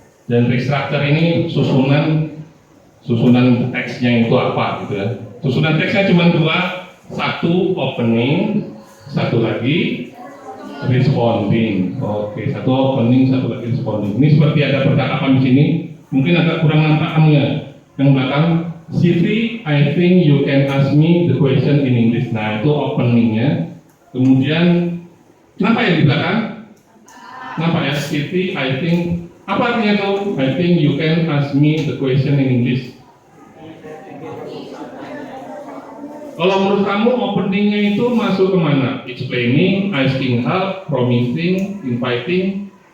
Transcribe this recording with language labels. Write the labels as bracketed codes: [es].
[id] Generic structure ini susunan teksnya itu apa gitu ya. Susunan teksnya cuma dua, satu opening, satu lagi responding. Oke, satu opening, satu lagi responding. Ini seperti ada percakapan di sini. Mungkin agak kurang nampak kamu ya. Yang belakang, [en] Siti, I think you can ask me the question in English. [id] Nah, itu openingnya. Kemudian, kenapa yang di belakang? Nampak ya, Siti, [en] I think. [id] Apa artinya tuh? [en] I think you can ask me the question in English. [id] Kalau menurut kamu openingnya itu masuk kemana? [en] Explaining, asking help, promising, inviting.